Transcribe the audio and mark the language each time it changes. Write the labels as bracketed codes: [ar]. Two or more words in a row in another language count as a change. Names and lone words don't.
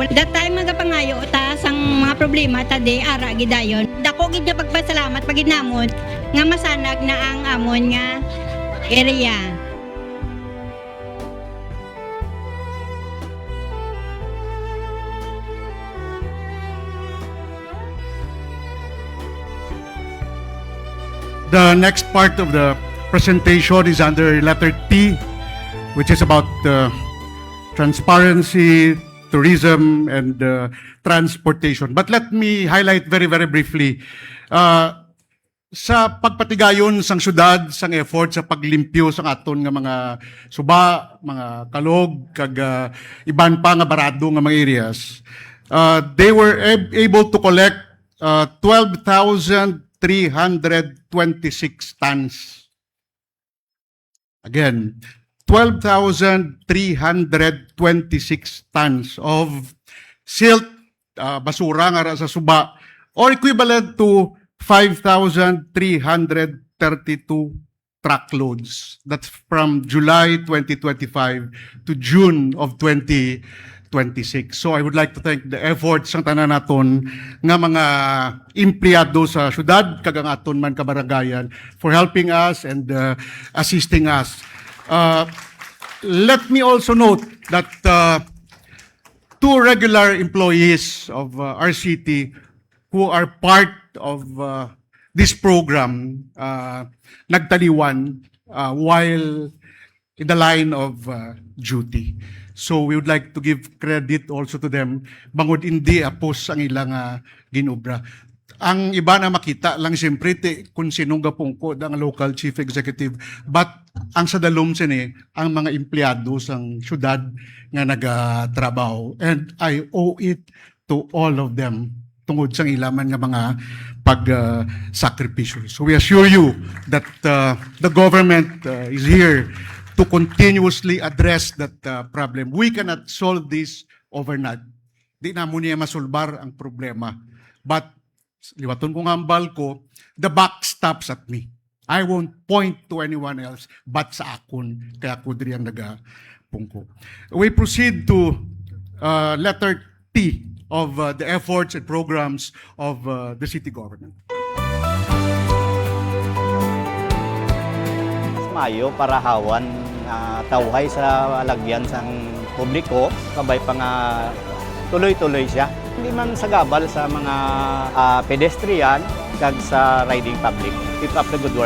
[hil] That time magapangayo ta sang mga problema ta di ara gidayon. Dako gid nga pagpasalamat pagid namon nga masanag na ang amon nga area. [en] The next part of the presentation is under letter T, which is about transparency, tourism, and transportation. But let me highlight very, very briefly. [hil] Sa pagpatigayon sang syudad, sang effort sa paglimpyo sang aton nga mga suba, mga kalog, kag iban pa nga barado nga mga areas, [en] they were able to collect 12,326 tons. Again, 12,326 tons of silt, [hil] basura nga sa suba, [en] or equivalent to 5,332 truckloads. That's from July 2025 to June of 2026. So I would like to thank the efforts [hil] ng tanan naton nga mga empleyado sa syudad, kag ang aton man kabaranggayan, [en] for helping us and assisting us. Let me also note that 2 regular employees of our city who are part of this program nagtaliwan while in the line of duty. So we would like to give credit also to them. [hil] Bangod hindi apos ang ilang ginobra. Ang iba na makita lang siyempre kung sinong gapungkod ang local chief executive. But ang sa dalom sini, ang mga empleyado sang syudad nga nagatrabaho. [en] And I owe it to all of them [hil] tungod sang ilaman nga mga pag-sakripisyo. [en] So we assure you that the government is here to continuously address that problem. We cannot solve this overnight. [hil] Di na mo niya masulbar ang problema. But liwaton kong hambal ko, [en] the buck stops at me. I won't point to anyone else but [hil] sa akon. Kaya ako diri ang nagapungko. [en] We proceed to letter T of the efforts and programs of the city government. [hil] Mayo para hawan tawhay sa lagyan sang publiko, kabay pa nga tuloy-tuloy siya. Hindi man sagabal sa mga pedestrian kag sa [en] riding public. Keep up the good work.